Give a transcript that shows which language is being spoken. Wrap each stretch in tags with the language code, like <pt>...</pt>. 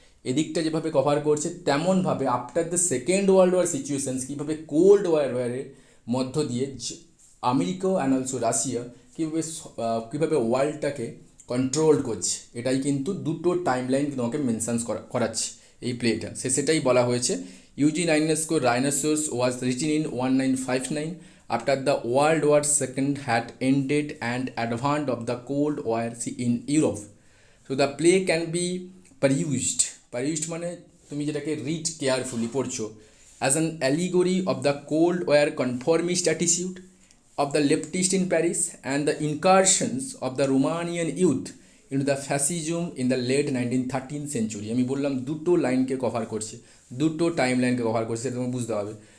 <bn>এদিকটা যেভাবে কভার করছে, তেমনভাবে after the second world war situations কীভাবে কোল্ড ওয়ারের মধ্য দিয়ে আমেরিকা অ্যান্ড অলসো রাশিয়া কীভাবে ওয়ার্ল্ডটাকে কন্ট্রোল করছে, এটাই কিন্তু দুটো টাইম লাইন তোমাকে মেনশন করাচ্ছে এই প্লেটা। সেটাই বলা হয়েছে।</bn> <en>Eugene Ionesco Rhinoceros was written in 1959 after the World War II had ended and advent of the Cold War in Europe. So the play can be perused</en> <bn>মানে তুমি যেটাকে রিড কেয়ারফুলি পড়ছো,</bn> <en>as an allegory of the Cold War conformist attitude of the leftists in Paris and the incursions of the Romanian youth into the fascism in the late 1913th century.</en> <bn>আমি বললাম দুটো লাইনকে cover করছে, দুটো time লাইনকে cover করছে, সেটা তুমি বুঝতে হবে।</bn>